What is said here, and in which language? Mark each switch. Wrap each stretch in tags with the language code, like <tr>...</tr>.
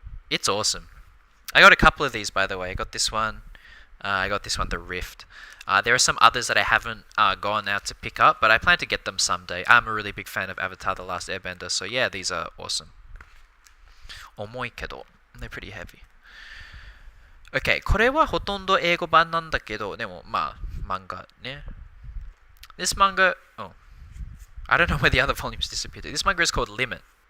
<en>It's awesome. I got a couple of these, by the way. I got this one, I got this one, The Rift. There are some others that I haven't gone out to pick up, but I plan to get them someday. I'm a really big fan of Avatar: The Last Airbender, so yeah, these are awesome.</en> <ja>重いけど</ja> <en>they're pretty heavy.</en> <ja>Okay, これはほとんど英語版なんだけど、でもまあ漫画ね。</ja> <en>This manga, oh, I don't know where the other volumes disappeared. This manga is called Limit.</en>